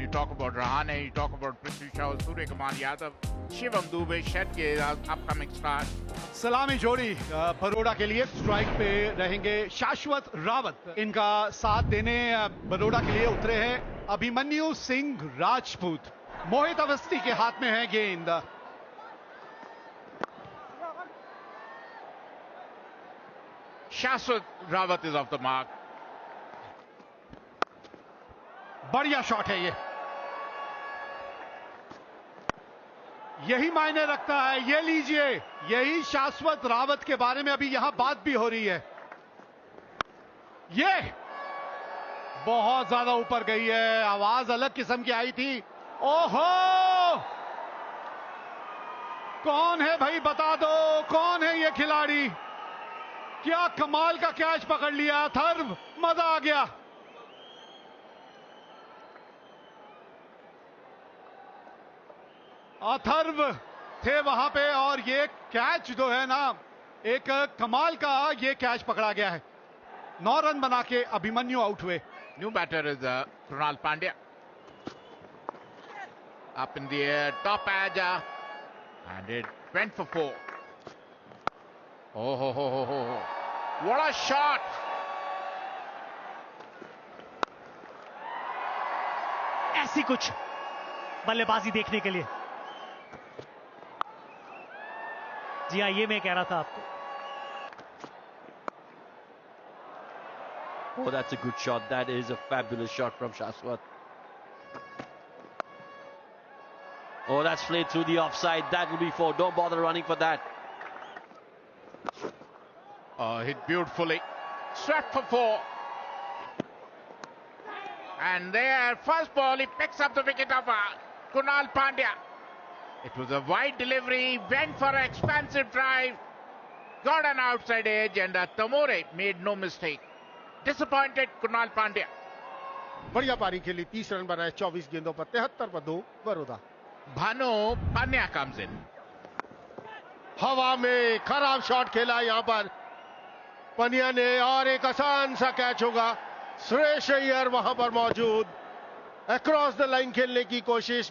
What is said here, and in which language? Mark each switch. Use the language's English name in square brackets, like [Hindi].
[English] You talk about Rahane, you talk about Prithvi Shaw, Surya Kumar Yadav, Shivam Dubey, Shetty, upcoming star. [Hindi] सलामी जोड़ी बड़ौदा के लिए। Strike पे रहेंगे शाश्वत रावत। इनका साथ देने बड़ौदा के लिए उतरे हैं अभिमन्यु सिंह राजपूत। मोहित अवस्थी के हाथ में है गेंद। [English] Shashwat Rawat is off the mark. [Hindi] बढ़िया शॉट है ये, यही मायने रखता है। ये लीजिए, यही शाश्वत रावत के बारे में अभी यहां बात भी हो रही है। ये बहुत ज्यादा ऊपर गई है, आवाज अलग किस्म की आई थी। ओहो, कौन है भाई, बता दो कौन है ये खिलाड़ी। क्या कमाल का कैच पकड़ लिया अथर्व, मजा आ गया। अथर्व थे वहां पे और ये कैच जो है ना, एक कमाल का ये कैच पकड़ा गया है। 9 रन बना के अभिमन्यु आउट हुए। [English] New batter is Krunal Pandya. Up in the air, top edge, and it went for 4. Oh, ho, ho, ho, ho. What a shot! [Hindi] ऐसी कुछ बल्लेबाजी देखने के लिए। जी हाँ, ये मैं कह रहा था आपको। [English] Oh, that's a good shot. That is a fabulous shot from Shashwat. Oh, that's played through the offside. That will be 4. Don't bother running for that. Hit beautifully. Swept for 4. And there, first ball, he picks up the wicket of Krunal Pandya. It was a wide delivery, went for an expansive drive, got an outside edge, and Tamore made no mistake. Disappointed Krunal Pandya. [Hindi] बढ़िया पारी खेली, 30 run बनाए 24 गेंदों पर, 73 पर 2 Baroda. [English] Bhanu Pandya comes in. [Hindi] हवा में खराब शॉट खेला यहां पर पनिया ने और एक आसान सा कैच होगा। श्रेयस अय्यर वहां पर मौजूद, [English] across the line [Hindi] खेलने की कोशिश।